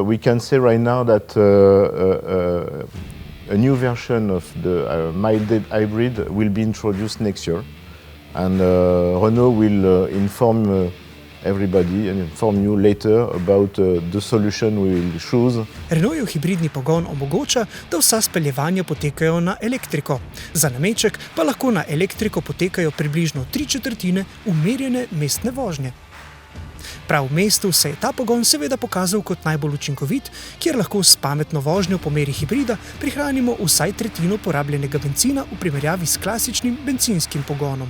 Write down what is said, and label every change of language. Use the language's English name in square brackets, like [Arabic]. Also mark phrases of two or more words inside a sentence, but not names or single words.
[English] We can say right now that a new version of the mild hybrid will be introduced next year, and Renault will inform everybody and inform you later about the solution we will choose. [Slovenian] Renaultov hibridni pogon omogoča, da vsa speljevanja potekajo na elektriko. Za nameček pa lahko na elektriko potekajo približno 3/4 umirjene mestne vožnje. Prav v mestu se je ta pogon seveda pokazal kot najbolj učinkovit, kjer lahko s pametno vožnjo po meri hibrida prihranimo vsaj 1/3 porabljenega bencina v primerjavi s klasičnim bencinskim pogonom.